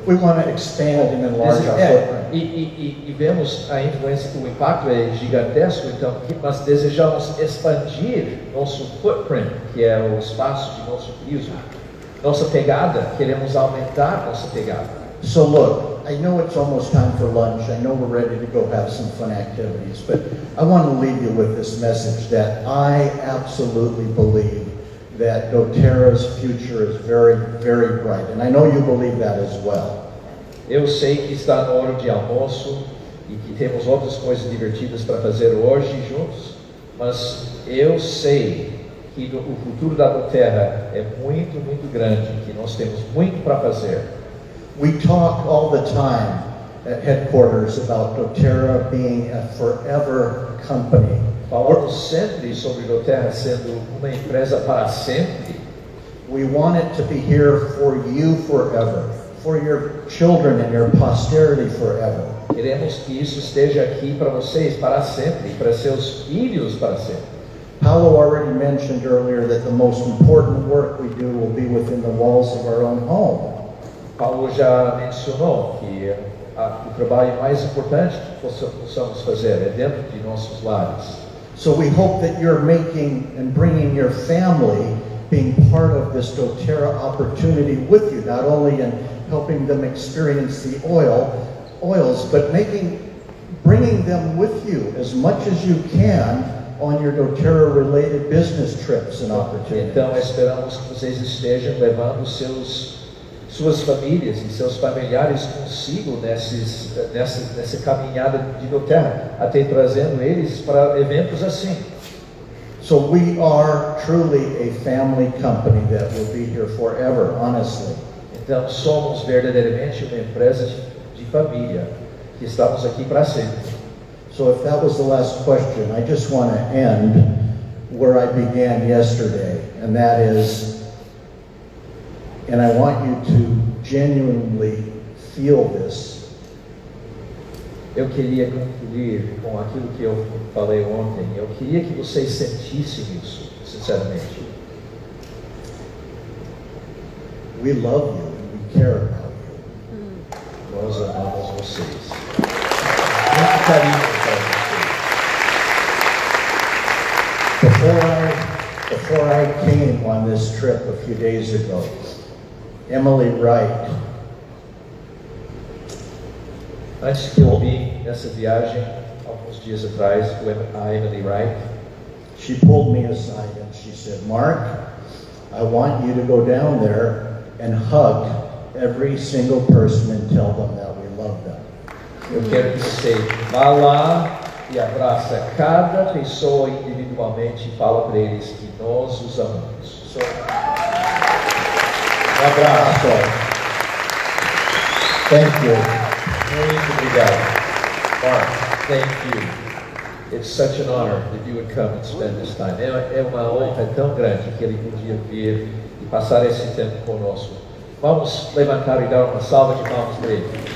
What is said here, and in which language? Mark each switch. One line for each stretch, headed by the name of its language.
English: We want to expand and enlarge our footprint.
Portuguese: E vemos a influência, o impacto é gigantesco, então nós desejamos expandir nosso footprint, que é o espaço de nosso piso. Nossa pegada, queremos aumentar nossa pegada.
English: So look, I know it's almost time for lunch. I know we're ready to go have some fun activities, but I want to leave you with this message that I absolutely believe that doTERRA's future is very, very bright. And I know you believe that as well.
Portuguese: Eu sei que está na hora de almoço e que temos outras coisas divertidas para fazer hoje juntos, mas eu sei que o futuro da doTERRA é muito, muito grande, que nós temos muito para fazer.
English: We talk all the time at headquarters about doTERRA being a forever company.
Portuguese: Falamos sempre sobre doTERRA sendo uma empresa para sempre.
English: We want it to be here for you forever, for your children and your posterity forever.
Portuguese: Queremos que isso esteja aqui para vocês para sempre, para seus filhos para sempre.
English: Paulo already mentioned earlier that the most important work we do will be within the walls of our own home.
Portuguese: Paulo já mencionou que o trabalho mais importante que possamos fazer é dentro de nossos lares.
English: So we hope that you're making and bringing your family being part of this doTERRA opportunity with you, not only in helping them experience the oils, but bringing them with you as much as you can on your doTERRA related business trips and opportunities.
Portuguese: Então esperamos que vocês estejam levando suas famílias e seus familiares consigo nessa caminhada de doTERRA, até trazendo eles para eventos assim.
English: So we are truly a family company that will be here forever, honestly.
Portuguese: Então somos verdadeiramente uma empresa de família que estamos aqui para sempre.
English: So if that was the last question, I just want to end where I began yesterday, and that is, and I want you to genuinely feel this.
Portuguese: Eu queria concluir com aquilo que eu falei ontem. Eu queria que vocês sentissem isso, sinceramente.
English: We love you and we care about you.
Portuguese: Nós amamos vocês. Muito carinho para vocês.
English: Before I came on this trip a few days ago, Emily Wright,
Portuguese: Antes que eu vim nessa viagem, alguns dias atrás, a Emily Wright,
English: she pulled me aside and she said, Mark, I want you to go down there and hug every single person and tell them that we love them.
Portuguese: eu quero que você vá lá e abraça cada pessoa individualmente e fala para eles que nós os amamos. Um abraço.
English: Thank you.
Portuguese: Muito obrigado. Mark,
English: thank you. It's such an honor that you would come and spend this time.
Portuguese: É uma honra tão grande que ele podia vir e passar esse tempo conosco. Vamos levantar e dar uma salva de palmas para ele.